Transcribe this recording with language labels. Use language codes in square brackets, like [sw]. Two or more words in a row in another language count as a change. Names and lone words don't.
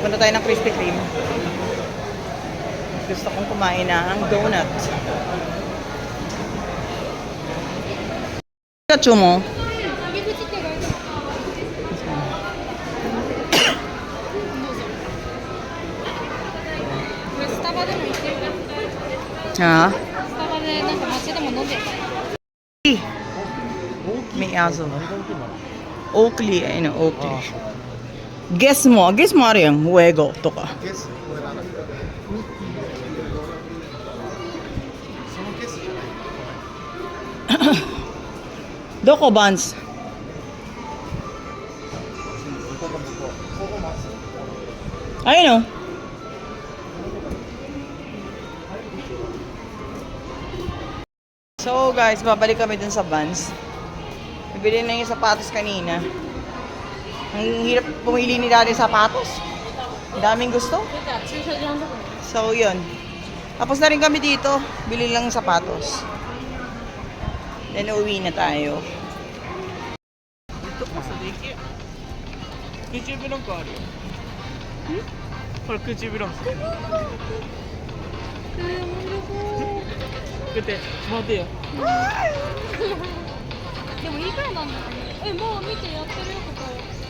[tl] Punta tayo ng Krispy Kreme. Gusto kong kumain ng donut. Pikachu mo? [ja] これスタバでも行ってるから Ha? スタバでなんか街でも飲んでるから [tl] May aso. [ja] 何が売ってんの？ [tl] Oakley, ayun o, あ Oakley. [ja] あ、そうか。 Guess moあるやん。Huego とか。ゲス、これなんだっけ？そのゲスじゃない。どこバンス？Ayun o. [tl] So guys, babalik kami dun sa Vans. Bibili na yung sapatos kanina. Ang hirap pumili ni Daddy sapatos. Ang daming gusto. じゃあ駐車場のとこに So yun. Tapos na rin kami dito. Bili lang ng sapatos. Then uwi na tayo. Dito ko sa daycare. [ja] Kuchiブロンコあるよ。これクチブロンコ。 くて待てよ。でもいいくらいなんだよね。もう見てやってるよ、ここ。